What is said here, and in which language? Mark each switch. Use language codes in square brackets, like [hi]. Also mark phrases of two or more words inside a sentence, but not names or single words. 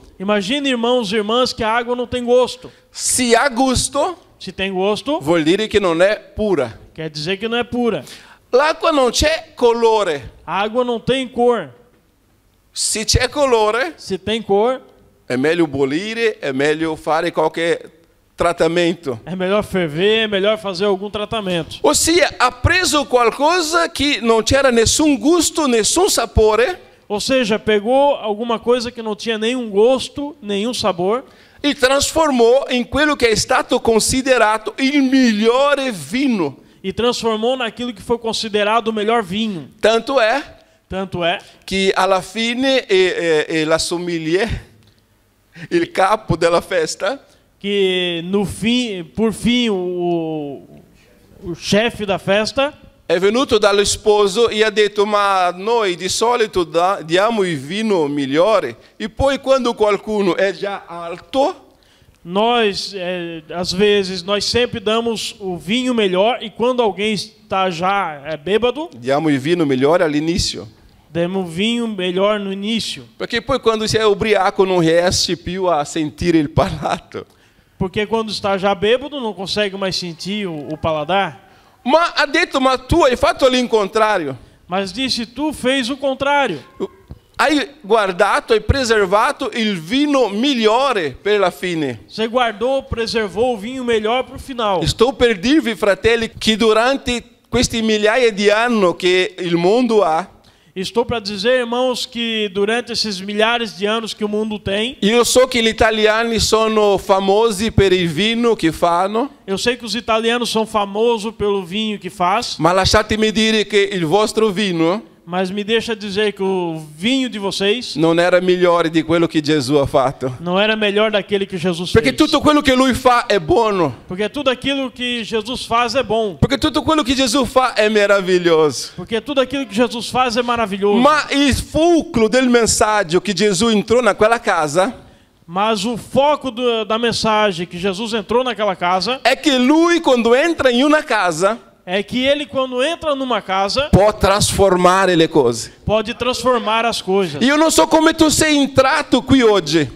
[pt] Imagine, irmãos e irmãs, que a água não tem gosto. [it] Se ha gusto, [pt] Se tem gosto, [it] vuol dire che non è pura. [pt] quer dizer que não é pura. [it] L'acqua non c'è colore. [pt] A água não tem cor. [it] Se c'è colore, [pt] Se tem cor, [it] è meglio bollire, è meglio fare qualche trattamento. [pt] é melhor ferver, é melhor fazer algum tratamento. [it] Ossia, ha preso qualcosa che non c'era nessun gusto, nessun sapore, [pt] Ou seja, pegou alguma coisa que não tinha nenhum gosto, nenhum sabor, [it] e trasformou in quello che è stato considerato il migliore vino. [pt] e transformou naquilo que foi considerado o melhor vinho. [it] Tanto è [pt] Tanto é [it] che alla fine la sommelier, il capo della festa, [pt] que no fim, por fim, o chefe da festa [it] è venuto dallo sposo e ha detto: ma noi di solito diamo il vino migliore, e poi quando qualcuno è già alto, [pt] nós, às vezes, nós sempre damos o vinho melhor e quando alguém está já bêbado, [it] diamo il vino migliore all'inizio. [pt] damos o vinho melhor no início. [it] Perché poi quando si è ubriaco non riesce più a sentire il palato. [pt] Porque quando está já bêbado, não consegue mais sentir o paladar. [it] Ma ha detto: ma tu hai fatto l'incontrario. [pt] Mas disse, tu fez o contrário. [it] Hai guardato, hai preservato il vino migliore per la fine. [pt] Você guardou, preservou o vinho melhor para o final. [it] Sto per dirvi, fratelli, che durante questi migliaia di anni che il mondo ha, [pt] Estou para dizer, irmãos, que durante esses milhares de anos que o mundo tem, [it] io so che gli italiani sono famosi per il vino che fanno, [pt] eu sei que os italianos são famosos pelo vinho que faz, [it] ma lasciatemi dire che il vostro vino [pt] mas me deixa dizer que o vinho de vocês [it] non era migliore di quello che Gesù ha fatto. [pt] não era melhor daquele que Jesus [it] Perché [pt] fez. [it] tutto quello che lui fa è buono. [pt] Porque tudo aquilo que Jesus faz é bom. [it] Perché tutto quello che Gesù fa è meraviglioso. [pt] Porque tudo aquilo que Jesus faz é maravilhoso. [it] Ma il fulcro del messaggio che Gesù entrò in quella casa [pt] Mas o foco da mensagem que Jesus entrou naquela casa [it] è che lui, quando entra in una casa, [pt] é que ele, quando entra numa casa, [it] può trasformare le cose. [pt] pode transformar as coisas. [it] Io non so come tu sei entrato qui oggi,